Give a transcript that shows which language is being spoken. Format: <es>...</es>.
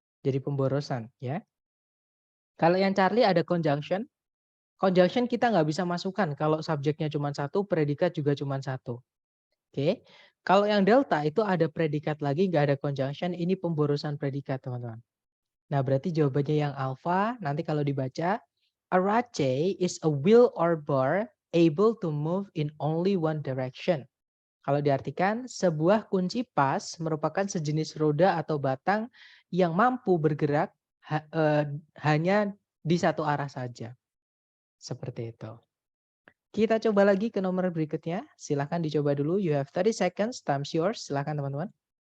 <id>Jadi pemborosan ya. Kalau yang Charlie ada conjunction, conjunction kita nggak bisa masukkan kalau subjeknya cuma satu, predikat juga cuma satu. Oke. Kalau yang delta itu ada predikat lagi, nggak ada conjunction, ini pemborosan predikat teman-teman. Nah, berarti jawabannya yang alfa.</id> <en>Nanti kalau dibaca, a race is a wheel or bar able to move in only one direction.</en> <id>Kalau diartikan, sebuah kunci pas merupakan sejenis roda atau batang yang mampu bergerak hanya di satu arah saja. Seperti itu. Kita coba lagi ke nomor berikutnya. Silahkan dicoba dulu.</id> <en>You have 30 seconds. Time's yours.</en> <id>Silahkan teman-teman.</id>